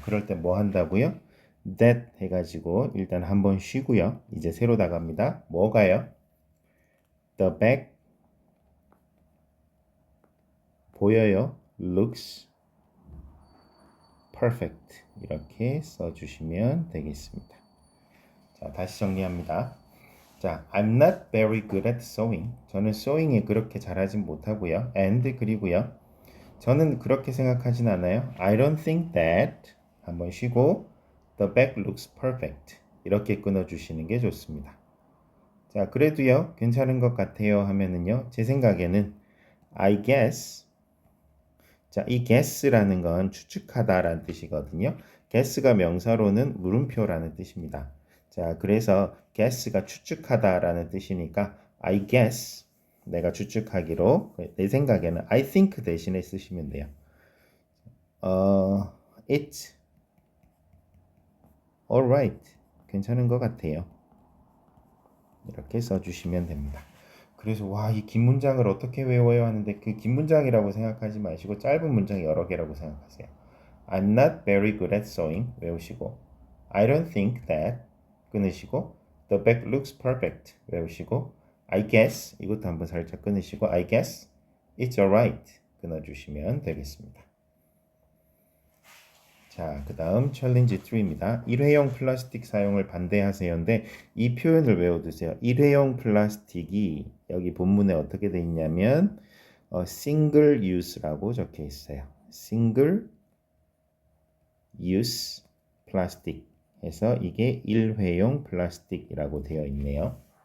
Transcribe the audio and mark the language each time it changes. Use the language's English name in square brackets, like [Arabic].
[Korean] 그럴 때 뭐 한다고요? that 해가지고 일단 한번 쉬고요. 이제 새로 나갑니다. 뭐가요? [English] The bag [Korean] 보여요. [English] looks perfect [Korean] 이렇게 써주시면 되겠습니다. 자, 다시 정리합니다. [English] 자, I'm not very good at sewing. [Korean] 저는 sewing에 그렇게 잘하진 못하고요. and 그리고요. 저는 그렇게 생각하진 않아요. [English] I don't think that [Korean] 한번 쉬고 [English] The bag looks perfect. [Korean] 이렇게 끊어주시는 게 좋습니다. 자, 그래도요, 괜찮은 것 같아요 하면은요, 제 생각에는 [English] I guess. [Korean] 자, 이 guess라는 건 추측하다라는 뜻이거든요. guess가 명사로는 물음표라는 뜻입니다. 자, 그래서 guess가 추측하다라는 뜻이니까 [English] I guess [Korean] 내가 추측하기로 내 생각에는 [English] I think [Korean] 대신에 쓰시면 돼요. [English] It's alright. [Korean] 괜찮은 것 같아요. 이렇게 써주시면 됩니다. 그래서 와, 이 긴 문장을 어떻게 외워요 하는데 그 긴 문장이라고 생각하지 마시고 짧은 문장 여러 개라고 생각하세요. [English] I'm not very good at sewing [Korean] 외우시고 [English] I don't think that [Korean] 끊으시고 [English] the back looks perfect [Korean] 외우시고 [English] I guess [Korean] 이것도 한번 살짝 끊으시고 [English] I guess it's alright [Korean] 끊어주시면 되겠습니다. 자, 그 다음 챌린지 3입니다. 일회용 플라스틱 사용을 반대하세요인데 이 표현을 외워두세요. 일회용 플라스틱이 여기 본문에 어떻게 돼 있냐면 single use라고 적혀 있어요. single use 플라스틱 해서 이게 일회용 플라스틱이라고 되어 있네요.